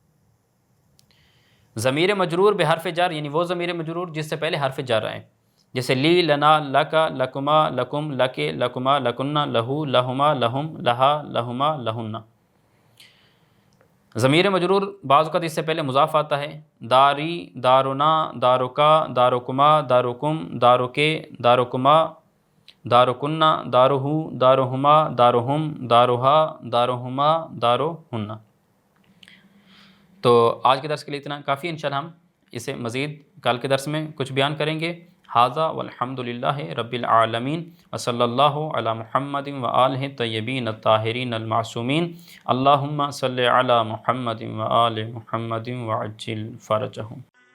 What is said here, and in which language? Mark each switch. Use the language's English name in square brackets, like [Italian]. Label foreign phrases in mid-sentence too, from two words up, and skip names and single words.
[Urdu] ضمیر مجرور بحرف جر یعنی وہ ضمیر مجرور جس سے پہلے حرف جر آئے، جیسے [Arabic] لی، لنا، لکا، لکما، لکم، لکے، لکما، لکنہ، لہو، لہما، لہم، لہا، لہما، لہن۔ [Urdu] ضمیر مجرور بعض اوقات اس سے پہلے مضاف آتا ہے، داری، [Arabic] دارنا، دارکا، دارکما، دارکم، دارکے، دارکما، دارکنہ، دارہو، دارہما، دارہم، دارہا، دارہما، دارہن۔ [Urdu] تو آج کے درس کے لیے اتنا کافی، انشاءاللہ ہم اسے مزید کل کے درس میں کچھ بیان کریں گے۔ [Arabic] ھذا والحمد للہ رب العالمین وصلی اللہ علی محمد وآلہ الطیبین الطاہرین المعصومین، اللہم صلی علی محمد وآل محمد وعجل فرجہم۔